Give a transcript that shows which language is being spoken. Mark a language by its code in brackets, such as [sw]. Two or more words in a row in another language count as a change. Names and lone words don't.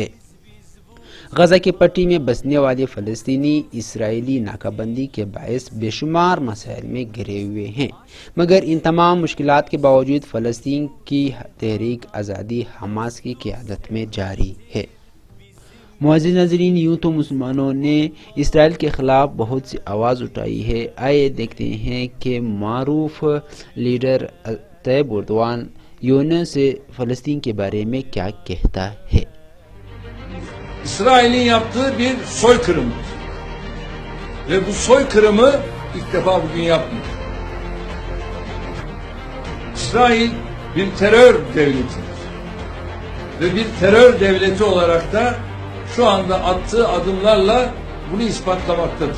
[ur] غزہ کی پٹی میں بسنے والے فلسطینی اسرائیلی ناکہ بندی کے باعث بے شمار مسائل میں گھرے ہوئے ہیں، مگر ان تمام مشکلات کے باوجود فلسطین کی تحریک آزادی حماس کی قیادت میں جاری ہے۔ معزز ناظرین، یوں تو مسلمانوں نے اسرائیل کے خلاف بہت سی آواز اٹھائی ہے۔ آئے دیکھتے ہیں کہ معروف لیڈر طیب اردوان یونان سے فلسطین کے بارے میں کیا کہتا ہے۔ [tr] İsrail'in yaptığı bir soykırımdır. Ve bu soykırımı ilk defa bugün yapmıyor. İsrail bir terör devletidir. Ve bir terör devleti olarak da şu anda attığı adımlarla bunu ispatlamaktadır.